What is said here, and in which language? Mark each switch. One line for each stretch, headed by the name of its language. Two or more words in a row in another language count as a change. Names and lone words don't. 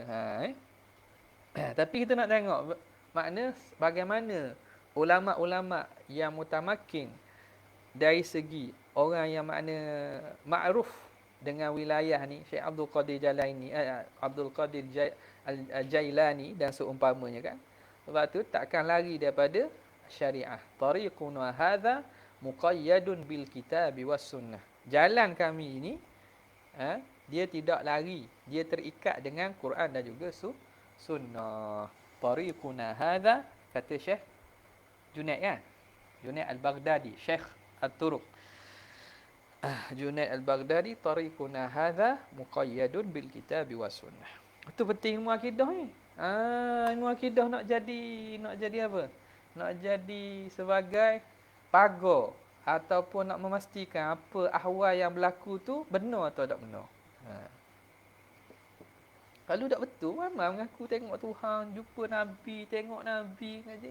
Malay: Tapi kita nak tengok makna bagaimana ulama-ulama yang mutamakin dari segi orang yang makna ma'ruf dengan wilayah ni, Syekh Abdul Qadir Jailani dan seumpamanya kan. Sebab tu takkan lari daripada syariah.
Arabic: طريقنا هذا مقيد بالكتاب والسنة.
Malay: Jalan kami ini dia tidak lari, dia terikat dengan Quran dan juga sunnah.
Arabic: طريقنا هذا,
Malay: kata Syekh Junaid kan? Junaid Al-Baghdadi, Syekh At-Turuq.
Arabic: Junaid Al-Baghdadi, طريقنا هذا مقيد بالكتاب والسنة.
Malay: Itu penting ilmu akidah ni. Ilmu akidah nak jadi apa? Nak jadi sebagai pagar ataupun nak memastikan apa ahwal yang berlaku tu benar atau tak benar. Kalau tak betul, ramai mengaku tengok Tuhan, jumpa Nabi, tengok Nabi ngaji.